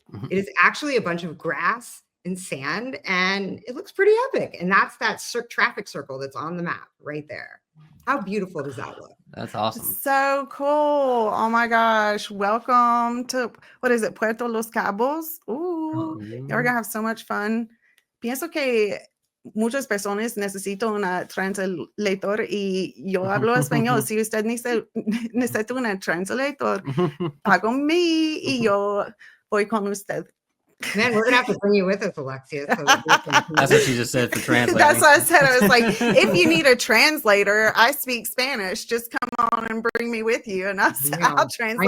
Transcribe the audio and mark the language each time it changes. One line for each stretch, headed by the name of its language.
English: It is actually a bunch of grass and sand, and it looks pretty epic. And that's that traffic circle that's on the map right there. How beautiful does that look? That's awesome. So cool. Oh my gosh. Welcome to, what is it? Puerto Los Cabos. Ooh, we're gonna have so much fun.
Spanish: Pienso que muchas personas necesitan una translator y yo hablo español. Si usted necesita una translator, págame y yo voy con usted.
English: Man, we're gonna have to bring you with us, Alexia. So that's what she just said for translating. That's what I said. I was like, if you need a translator, I speak Spanish. Just come on and bring me with you, and I'll translate.